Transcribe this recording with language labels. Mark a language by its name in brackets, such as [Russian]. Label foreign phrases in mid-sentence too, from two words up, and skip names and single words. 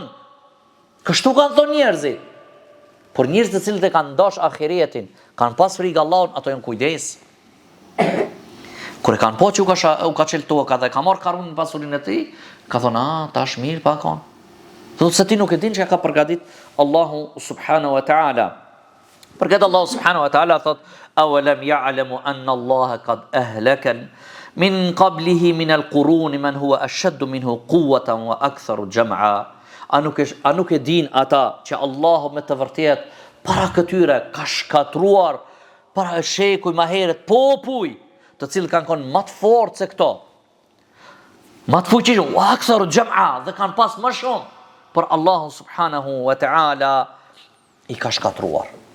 [Albanian] Kështu kanë thonë njerëzit. Por njerëzit të cilët e kanë dash ahiretin, kanë pas frikë Allahut, ato janë kujdes. Kur e kanë po që u ka qelë toka dhe ka marrë Karunin pasurinë e tij, ka thonë, tash mirë pa kon. Thotë se ti nuk e din që ka përgatit Allahu [Arabic] سبحانه وتعالى. Përgat Allahu سبحانه وتعالى thotë, أولم يعلم أن الله قد أهلك من قبله من القرون من هو أشد منه قوة وأكثر جمعا. [Albanian] A nuk e din ata që Allahu me të vërtet para këtyre ka shkatruar para shekuj ma heret popuj të cilë kanë konë më të fortë se këto. Më të fuqishëm, [Arabic] وأكثر جمعا, [Albanian] dhe kanë pas më shumë, por Allahu [Arabic] سبحانه وتعالى [Albanian] i ka shkatruar.